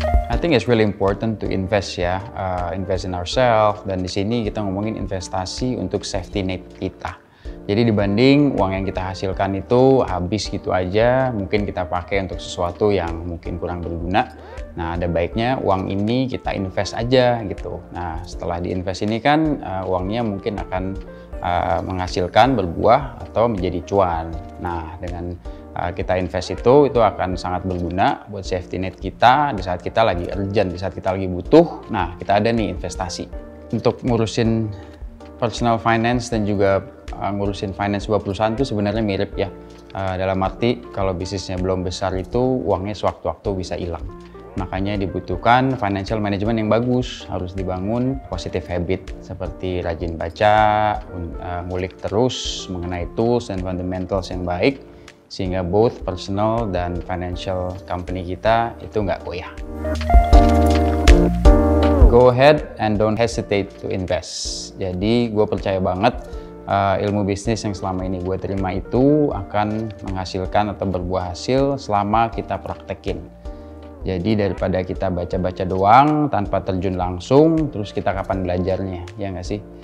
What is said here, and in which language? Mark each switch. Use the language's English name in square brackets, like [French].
[English] I think it's really important to invest ya, invest in ourselves. [Indonesian] Dan di sini kita ngomongin investasi untuk safety net kita. Jadi dibanding uang yang kita hasilkan itu habis gitu aja, mungkin kita pakai untuk sesuatu yang mungkin kurang berguna. Nah, ada baiknya uang ini kita invest aja gitu. Nah, setelah diinvest ini kan uangnya mungkin akan menghasilkan berbuah atau menjadi cuan. Nah, dengan kita invest itu akan sangat berguna buat safety net kita di saat kita lagi urgent, di saat kita lagi butuh. Nah, kita ada nih investasi untuk ngurusin personal finance dan juga ngurusin finance sebuah perusahaan itu sebenarnya mirip ya. Dalam arti kalau bisnisnya belum besar itu uangnya sewaktu-waktu bisa hilang. Makanya dibutuhkan financial management yang bagus, harus dibangun positive habit seperti rajin baca, ngulik terus mengenai tools dan fundamentals yang baik sehingga both personal dan financial company kita itu nggak goyah. [English] Go ahead and don't hesitate to invest. [Indonesian] Jadi gue percaya banget ilmu bisnis yang selama ini gue terima itu akan menghasilkan atau berbuah hasil selama kita praktekin. Jadi daripada kita baca-baca doang tanpa terjun langsung, terus kita kapan belajarnya, ya nggak sih?